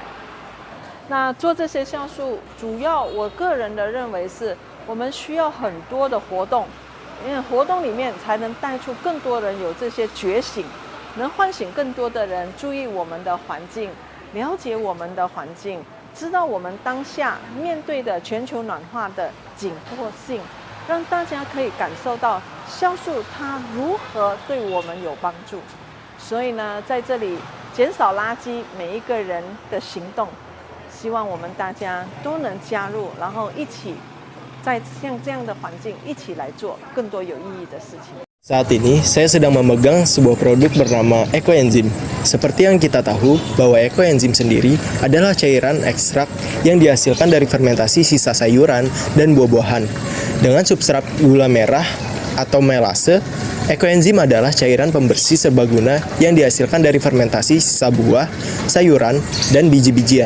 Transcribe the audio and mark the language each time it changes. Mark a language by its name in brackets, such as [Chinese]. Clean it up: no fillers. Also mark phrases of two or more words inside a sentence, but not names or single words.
[Chinese] 那做这些酵素，主要我个人的认为是，我们需要很多的活动，因为活动里面才能带出更多人有这些觉醒，能唤醒更多的人注意我们的环境，了解我们的环境，知道我们当下面对的全球暖化的紧迫性，让大家可以感受到酵素它如何对我们有帮助。所以呢，在这里减少垃圾，每一个人的行动，希望我们大家都能加入，然后一起在像这样的环境一起来做更多有意义的事情。 [Indonesian] Saat ini, saya sedang memegang sebuah produk bernama ekoenzim. Seperti yang kita tahu, bahwa ekoenzim sendiri adalah cairan ekstrak yang dihasilkan dari fermentasi sisa sayuran dan buah-buahan. Dengan substrat gula merah atau melase, ekoenzim adalah cairan pembersih serbaguna yang dihasilkan dari fermentasi sisa buah, sayuran, dan biji-bijian.